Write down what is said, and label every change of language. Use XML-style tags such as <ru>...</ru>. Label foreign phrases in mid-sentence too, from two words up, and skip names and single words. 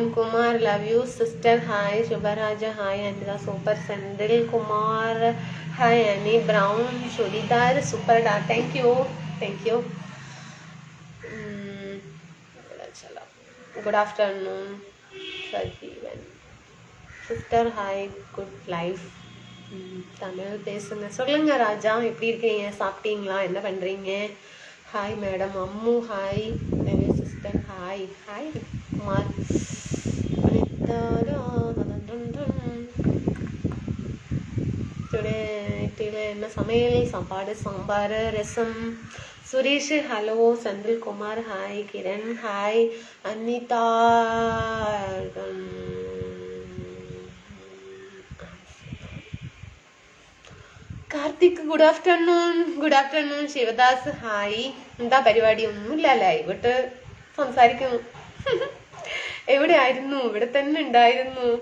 <en>Kumar love you sister hi. Shubharaja hi. Anitha super. Senthil Kumar hi. Ani brown churidar super da. Thank you. ചലോ. good afternoon Sajeevan sister hi. good life.</en> <ta>தமிழ் பேசுங்க. சொல்லுங்க ராஜா, எப்படி இருக்கீங்க? சாப்பிட்டீங்களா? என்ன பண்ணுறீங்க?</ta> <en>Hi madam. Ammu hi. Sister hi.</en> <ta>ஹாய் குமார். என்ன சமையல்? சாப்பாடு சாம்பார் ரசம். சுரேஷ் ஹலோ.</ta> <en>Senthil Kumar hi. Kiran hi. Anitha Karthik good afternoon.</en> <ml>ശിവദാസ് ഹായ്. എന്താ പരിപാടി? ഒന്നുമില്ല, ലൈവിട്ട് സംസാരിക്കുന്നു. എവിടെ ആയിരുന്നു? ഇവിടെ തന്നെ ഉണ്ടായിരുന്നു.</ml>